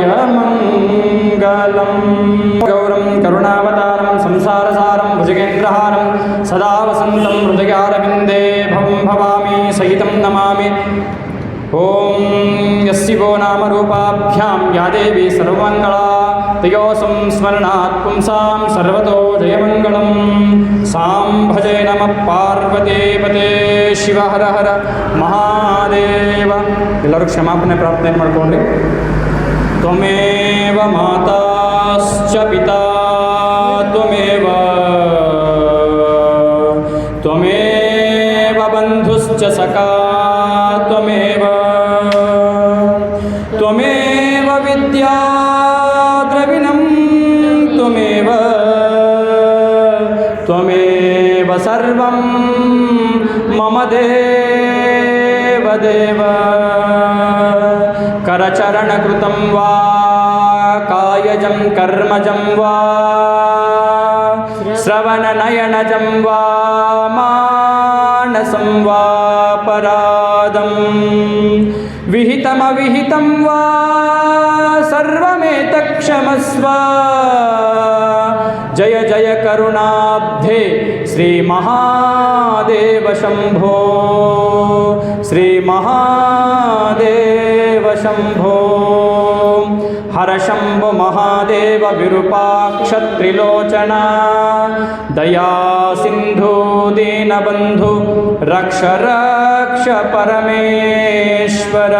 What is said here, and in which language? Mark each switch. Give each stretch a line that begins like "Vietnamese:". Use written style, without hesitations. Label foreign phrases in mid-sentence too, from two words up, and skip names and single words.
Sanskrit: ಮಂಗಲಂ ಗೌರಂ ಕರುಣಾವತಾರಂ ಸಂಸಾರಸಾರಂ ಭುಜಗೇಂದ್ರಹಾರಂ ಸದಾ ವಸಂತಂ ಹೃದಯಾರವಿಂದೇ ಭವಂ ಭವಾಮಿ ಸಹಿತಂ ನಮಾಮಿ ಓಂ ಯಸ್ಸಿವೋ ನಾಮರೂಪಾಭ್ಯಾಂ ಯಾ ದೇವಿ ಸರ್ವಮಂಗಳಾ ತಯೋಸಂ ಸ್ಮರಣಾತ್ ಪುಂಸಾಂ ಸರ್ವತೋ ಜಯಮಂಗಳಂ ಸಾಂ ಭಜೆ ನಮಃ ಪಾರ್ವತೀಪತೆ ಶಿವ ಹರ ಹರ ಮಹಾದೇವ.
Kannada: ಎಲ್ಲರೂ ಕ್ಷಮಾಪಣೆ ಪ್ರಾರ್ಥನೆ ಮಾಡಿಕೊಳ್ಳಿ.
Sanskrit: ತ್ವಮೇವ ಮಾತಾಶ್ಚ ಪಿತಾ ತ್ವಮೇವ ತ್ವಮೇವ ಬಂಧುಶ್ಚ ಸಖಾ ತ್ವಮೇವ ತ್ವಮೇವ ವಿದ್ಯಾ ದ್ರವಿಣಂ ತ್ವಮೇವ ತ್ವಮೇವ ಸರ್ವಂ ಮಮ ದೇವ ದೇವ. ಕರಚರಣಕೃತಂ ವಾ ಕಾಯಜಂ ಕರ್ಮಜಂ ವಾ ಶ್ರವಣನಯನಜಂ ವಾ ಮಾನಸಂ ವಾ ಪರಾದಂ ವಿಹಿತಮವಿಹಿತಂ ವಾ ಸರ್ವಮೇತಕ್ಷಮಸ್ವ. ಜಯ ಜಯ ಕರುಣಾಬ್ಧೆ ಶ್ರೀ ಮಹಾದೇವ ಶಂಭೋ ಶ್ರೀ ಮಹಾದೇವ ಶಂಭೋ. ಹರ ಶಂಭೋ ಮಹಾದೇವ ವಿರೂಪಾಕ್ಷ ತ್ರಿಲೋಚನ ದಯಾ ಸಿಂಧು ದೀನಬಂಧು ರಕ್ಷ ರಕ್ಷ ಪರಮೇಶ್ವರ.